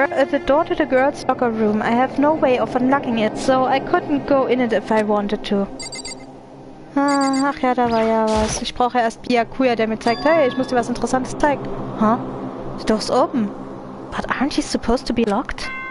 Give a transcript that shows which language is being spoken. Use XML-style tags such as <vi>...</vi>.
<en>The door to the girls' locker room. I have no way of unlocking it, so I couldn't go in it if I wanted to.</en> <de>Ach ja, da war ja was. Ich brauche erst Byakuya, der mir zeigt, hey, ich muss dir was Interessantes zeigen. Die Door ist open.</de> <en>But aren't you supposed to be locked?</en>